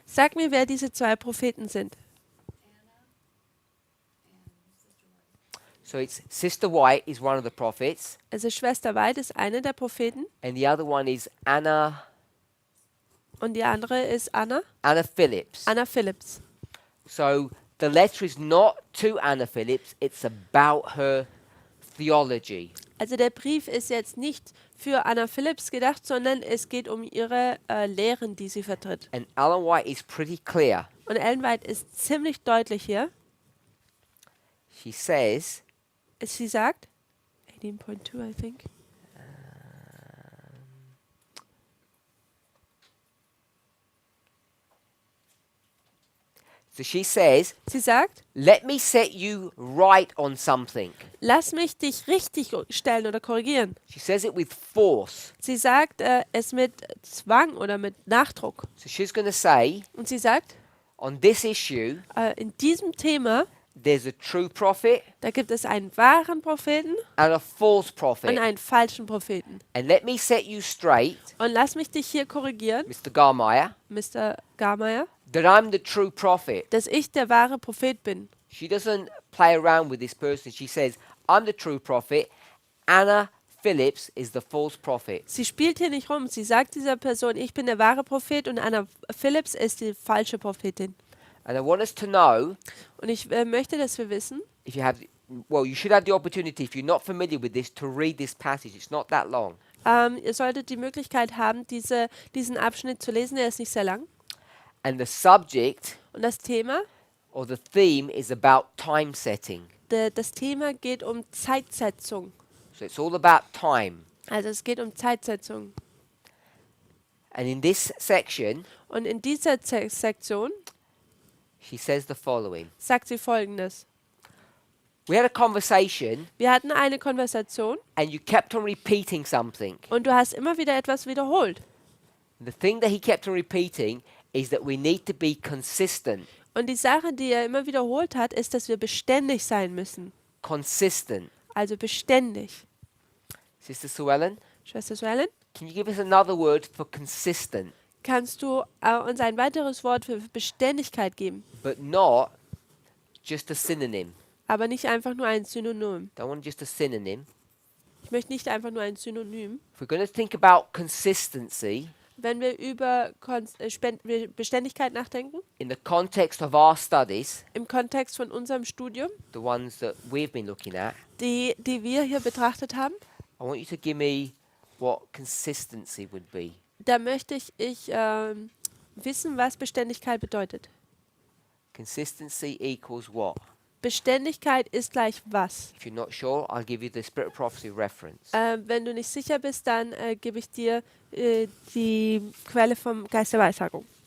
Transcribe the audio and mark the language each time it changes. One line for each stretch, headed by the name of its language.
German: Sag mir, wer diese zwei Propheten sind.
English: So it's Sister White is one of the prophets,
German: Also Schwester White ist eine der Propheten
English: and the other one is Anna
German: und die andere ist Anna
English: Phillips.
German: Phillips.
English: So the letter is not to Anna Phillips, it's about her theology.
German: Also der Brief ist jetzt nicht für Anna Phillips gedacht, sondern es geht um ihre Lehren, die sie vertritt.
English: And Ellen White is pretty clear.
German: Und Ellen White ist ziemlich deutlich hier.
English: She says,
German: Sie sagt, 18.2,
English: I think. so she says,
German: Sie sagt,
English: let me set you right on something.
German: lass mich dich richtig stellen oder korrigieren.
English: She says it with force.
German: Sie sagt es mit Zwang oder mit Nachdruck.
English: So she's going to say,
German: Und sie sagt,
English: on this issue,
German: in diesem Thema,
English: there's a true prophet
German: da gibt es einen wahren Propheten
English: and a false
German: und
English: prophet.
German: einen falschen Propheten.
English: And let me set you straight,
German: Und lass mich dich hier korrigieren,
English: Mr. Garmeyer,
German: Mr. Garmeyer,
English: that I'm the true prophet.
German: dass ich der wahre Prophet bin.
English: She doesn't play around with this person. She says, I'm the true prophet. Anna Phillips is the false prophet.
German: Sie spielt hier nicht rum. Sie sagt dieser Person, ich bin der wahre Prophet und Anna Phillips ist die falsche Prophetin.
English: And I want us to know,
German: Und ich möchte, dass wir wissen,
English: if you have, well, you should have the opportunity, if you're not familiar with this, to read this passage. It's not that long.
German: ihr solltet die Möglichkeit haben, diesen Abschnitt zu lesen. Er ist nicht sehr lang.
English: And the subject
German: Und das Thema,
English: or the theme is about time setting.
German: das Thema geht um Zeitsetzung.
English: So it's all about time.
German: Also es geht um Zeitsetzung.
English: And in this section,
German: Und in dieser Sektion
English: she says the following.
German: sagt sie Folgendes.
English: We had a conversation
German: Wir hatten eine Konversation
English: and you kept on repeating something.
German: und du hast immer wieder etwas wiederholt.
English: The thing that he kept on repeating is that we need to be consistent.
German: Und die Sache, die er immer wiederholt hat, ist, dass wir beständig sein müssen.
English: Consistent.
German: Also beständig.
English: Sister Sue Ellen,
German: Schwester Suellen,
English: can you give us another word for consistent,
German: kannst du uns ein weiteres Wort für Beständigkeit geben?
English: but not just a synonym?
German: Aber nicht einfach nur ein Synonym.
English: Don't want just a synonym.
German: Ich möchte nicht einfach nur ein Synonym.
English: If we're going to think about consistency
German: Wenn wir über Beständigkeit nachdenken,
English: in the context of our studies,
German: im Kontext von unserem Studium,
English: the ones that we've been looking at,
German: die wir hier betrachtet haben,
English: I want you to give me what consistency would be.
German: da möchte ich wissen, was Beständigkeit bedeutet.
English: Consistency equals what?
German: Beständigkeit ist gleich was?
English: If you're not sure, I'll give you the Spirit of Prophecy reference.
German: Wenn du nicht sicher bist, dann gebe ich dir die Quelle vom Geist der Weissagung.